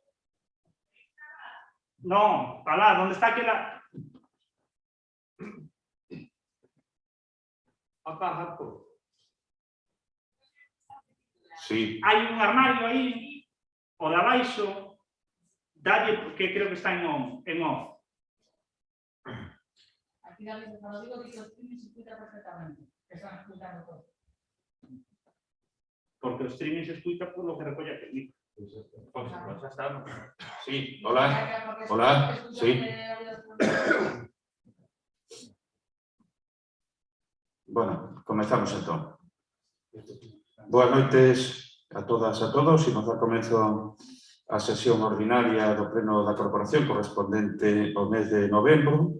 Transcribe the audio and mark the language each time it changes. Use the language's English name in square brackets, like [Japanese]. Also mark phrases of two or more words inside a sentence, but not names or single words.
[Galician] No, pa lá, onde está aquela... [Spanish] Abajo. Sí. [Galician] Hai un armario aí, o de abaixo, dalle, que creo que está en off. [Spanish] Aquí David se lo digo, que los streaming se escucha perfectamente. Que están escuchando todo. [Galician] Porque o streaming [Spanish] se escucha por lo que [Galician] recolle aquel micro. [Spanish] Pues ya está. Sí, hola. Hola, [Galician] sí. Bueno, comezamos entón. Boas noites a todas e a todos. Imos dar comezo a sesión ordinaria do Pleno da Corporación correspondente ao mes de novembro.